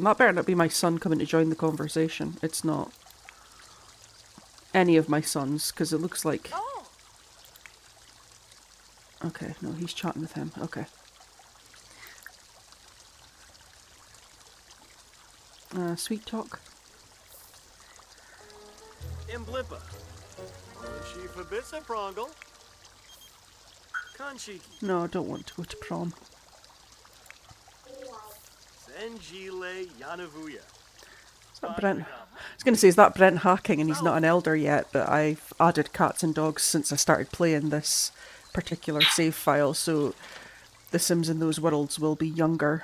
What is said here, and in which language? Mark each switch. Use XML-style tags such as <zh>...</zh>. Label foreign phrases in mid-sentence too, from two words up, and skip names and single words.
<en>That better not be my son coming to join the conversation. It's not any of my sons, because it looks like... Okay, no, he's chatting with him. Okay. Sweet talk. Imblippa. Shifa Bitsa Prongle. Conchiki. No, I don't want to go to prom. Senjile Yanavuya. Is that Brent? I was going to say, is that Brent hacking and he's not an elder yet, but I've added cats and dogs since I started playing this particular save file, so the Sims in those worlds will be younger.</en>